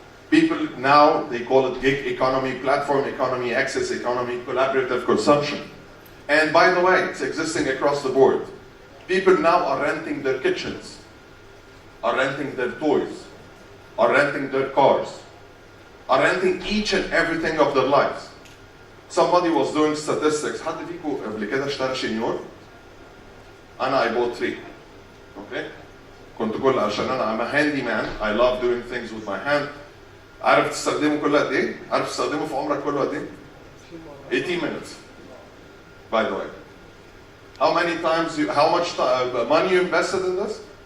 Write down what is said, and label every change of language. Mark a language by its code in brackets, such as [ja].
[en] People now, they call it gig economy, platform economy, access economy, collaborative consumption. And by the way, it's existing across the board. People now are renting their kitchens, are renting their toys, are renting their cars, are renting each and everything of their lives. Somebody was doing statistics. [ar] حد فيكم قبل كده اشترى شنيور؟ أنا [en] I bought 3. Okay? [ar] كنت كل عشان أنا [en] I'm a handyman. I love doing things with my hand. [ar] عارف تستخدمه كل قد إيه؟ عارف تستخدمه في عمرك كله قد إيه؟ [en] 18 minutes. By the way. How many times how much money you invested in this?